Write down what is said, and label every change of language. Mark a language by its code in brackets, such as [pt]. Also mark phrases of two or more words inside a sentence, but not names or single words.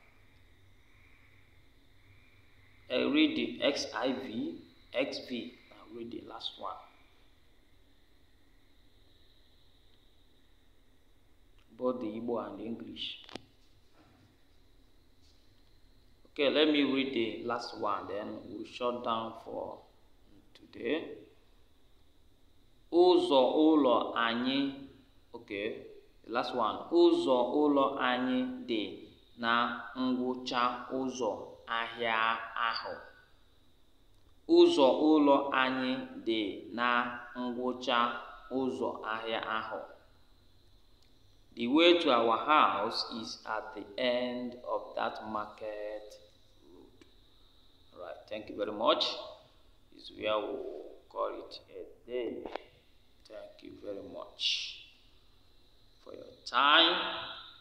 [en] I read the XIV, XV, I'll read the last one. Both the Igbo and the English. Okay, let me read the last one, then we'll shut down for today. [ig] Ụzọ ụlọ anyị. [en] Okay, the last one. [ig] Ụzọ ụlọ anyị dị na ngwụcha ụzọ ahịa ahụ. Ụzọ ụlọ anyị dị na ngwụcha ụzọ ahịa ahụ. [en] The way to our house is at the end of that market road. Alright, thank you very much. This is where we'll call it a day. Thank you very much for your time.